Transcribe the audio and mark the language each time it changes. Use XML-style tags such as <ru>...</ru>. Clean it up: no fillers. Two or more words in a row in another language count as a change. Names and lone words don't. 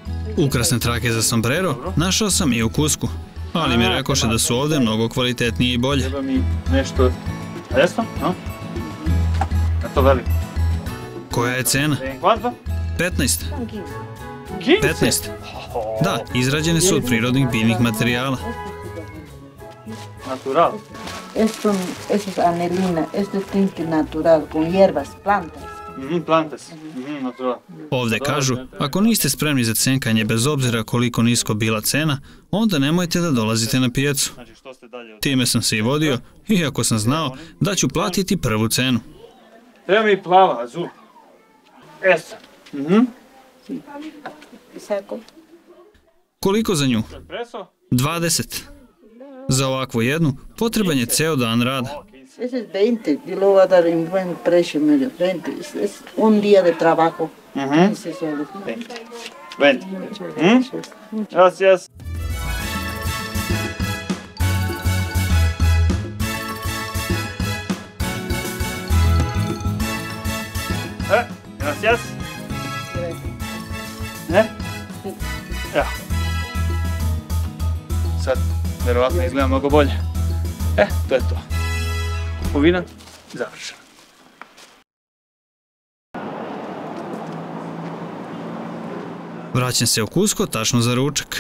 <sr>Ukrasne trake za sombrero našao sam i u Kusku, ali mi rekoše da su ovde mnogo kvalitetnije i bolje. Treba mi nešto... Jesno? No? Je to veliko? Koja je cena?</sr> <es>Kvanta? 15. 15? 15.</es> <sr>Da, izrađene su od prirodnih biljnih materijala.</sr> <es>Natural. Esto es anelina, esto es tinte natural, con hierbas, plantas. Plantes. Natural.</es> <sr>Ovde kažu, ako niste spremni za cenkanje bez obzira koliko nisko bila cena, onda nemojte da dolazite na pijacu. Znači što ste dalje od... Time sam se i vodio, iako sam znao da ću platiti prvu cenu. Treba mi plava,</sr> <es>azul. Esa. Saco.</es> <sr>Koliko za nju?</sr> <es>Espresso? 20.</es> <sr>Za ovakvu jednu potreban je ceo dan rada.</sr> <es>Ese es 20, yo lo voy a dar en buen precio, medio 20. Es un día de trabajo. Ese es el... 20. Gracias. Gracias.</es> <sr>Evo. Sad, verovatno izgleda mnogo bolje. To je to. Kupovina završena. Vraćam se u Kusko tačno za ručak.</sr>